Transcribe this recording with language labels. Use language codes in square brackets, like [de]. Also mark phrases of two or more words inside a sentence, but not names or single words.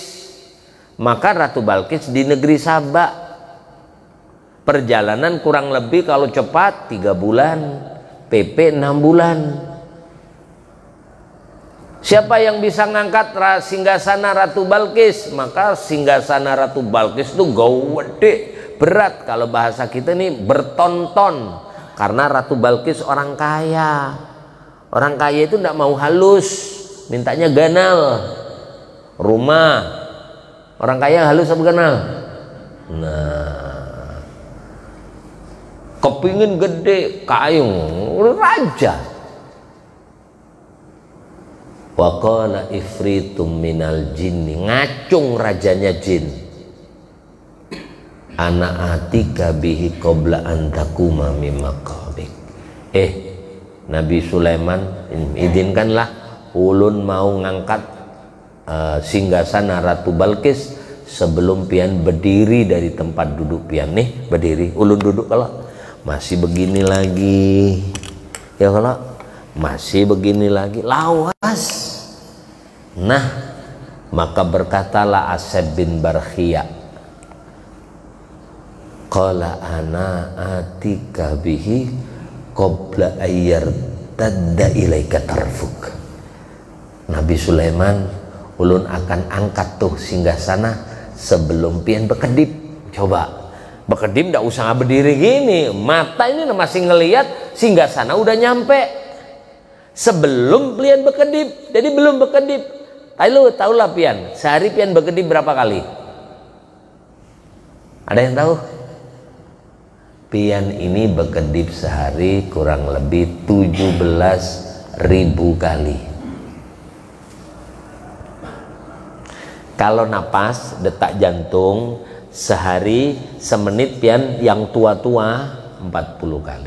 [id] Maka Ratu Balkis di negeri Sabak, perjalanan kurang lebih kalau cepat 3 bulan, PP 6 bulan. Siapa yang bisa ngangkat singgasana Ratu Balkis? Maka singgasana Ratu Balkis itu gede, berat, kalau bahasa kita nih bertonton, karena Ratu Balkis orang kaya. Orang kaya itu tidak mau halus, mintanya ganal. Rumah orang kaya halus apa ganal? Nah, kepingin gede, kayu, raja. [ar] وقال عفريت من الجن, [id] ngacung rajanya jin, [ar] أنا آتيك به قبل أن تقوم من مقامك. [bjn] Nabi Sulaiman, izinkanlah ulun mau ngangkat singgasana Ratu Balkis sebelum pian berdiri dari tempat duduk pian. Nih berdiri, ulun duduk, kalau masih begini lagi ya, kalau masih begini lagi lawas. [id] Nah, maka berkatalah Aseb bin Barkhia, [ar] قال أنا آتيك به قبل أن يرتد إليك طرفك. [bjn] Nabi Sulaiman, ulun akan angkat tuh singgasana sebelum pian bekedip. [id] Coba bekedip ndak usah berdiri gini, mata ini masih ngelihat singgasana udah nyampe sebelum pian bekedip. Jadi belum bekedip. [bjn] Ayo tahulah pian, sehari pian bekedip berapa kali? [id] Ada yang tahu? Pian ini bekedip sehari kurang lebih 17.000 kali. Kalau napas, detak jantung, sehari semenit pian yang tua-tua 40 kali.